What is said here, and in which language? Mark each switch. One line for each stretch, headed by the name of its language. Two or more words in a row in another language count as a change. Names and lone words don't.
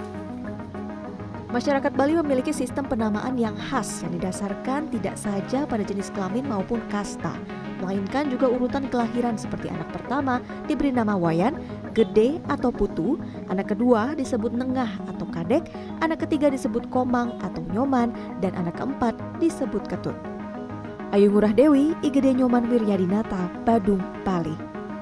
Indonesian: Masyarakat Bali memiliki sistem penamaan yang khas yang didasarkan tidak saja pada jenis kelamin maupun kasta, melainkan juga urutan kelahiran seperti anak pertama diberi nama Wayan, Gede atau Putu, anak kedua disebut Nengah atau Kadek, anak ketiga disebut Komang atau Nyoman, dan anak keempat disebut Ketut. Ayu Ngurah Dewi, IGD Nyoman Wiryadinata, Badung, Bali.